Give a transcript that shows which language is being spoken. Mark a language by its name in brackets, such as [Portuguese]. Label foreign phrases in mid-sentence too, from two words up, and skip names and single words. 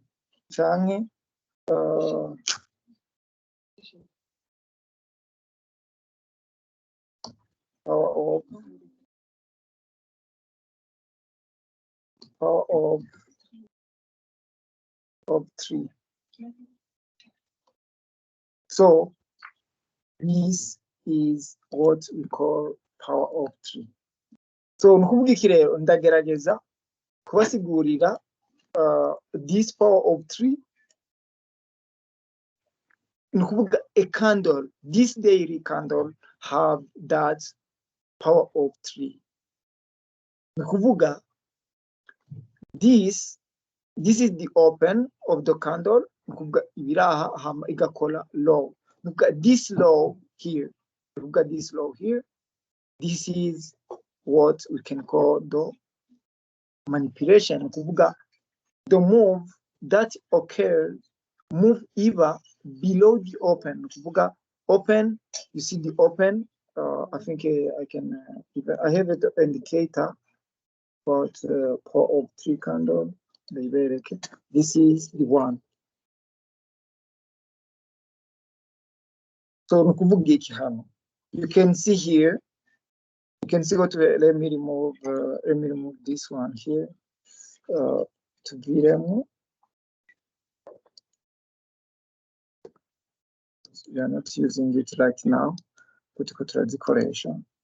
[English] Canke power of 3. So this is what we call power of 3. [Rundi] So nukuvuga iki rero, ndagerageza kubasigurira [English] this power of 3. Nukuvuga, a candle, this daily candle have that power of 3. Nukuvuga, this is the open of the candle. [Rundi] Nukuvuga, ibiraha hama igakora low. Nukuvuga, [English] this low here. Nukuvuga, this low here. This is what we can call the manipulation. Nukuvuga, the move that occurs, move either below the open. Nukuvuga, open, you see the open. I think I can. I have an indicator, but power of 3 candle. This is the one. So [Rundi] nukuvuga iki hano. [English] You can see here. You can see what. Let me remove this one here. [Rundi] To guhitamwo. [English] We are not using it right now. [Rundi] Turiko turazikoresha.